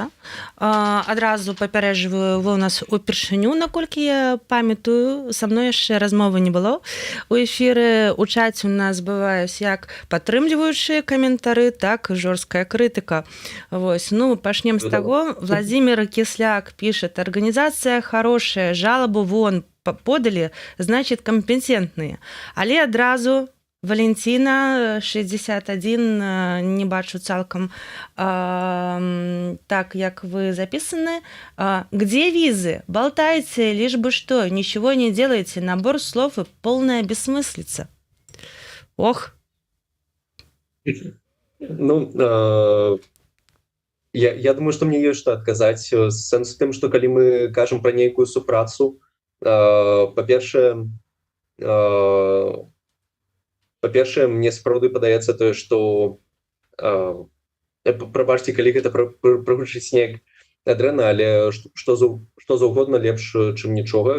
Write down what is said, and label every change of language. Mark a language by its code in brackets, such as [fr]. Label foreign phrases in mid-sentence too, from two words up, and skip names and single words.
[be] Адразу папярэджваю, вы ў нас упершыню, наколькі я памятаю, са мной яшчэ размовы не было. У эфіры ў чаце у нас бываюць як падтрымліваючыя каментары, так і жорсткая крытыка. Вось, пачнем з таго. Владимир Кисляк пішет: [ru] «Организация хорошая, жалобу вон подали, значит компетентные». [be] Але адразу Валентина, 61, не бачу цалкам так, як вы записаны. [ru] «Где визы? Болтайте, лишь бы что, ничего не делайте, набор слов и полная бессмыслица». Ох. [be] Я думаю, што мне ёсць што адказаць. Сэнс у тым, што калі мы кажам пра нейкую супрацу, па-першае, мне сапраўды падаецца тое, што прабачце, калі гэта прагучыць неяк дрэнна, але што заўгодна лепш, чым нічога.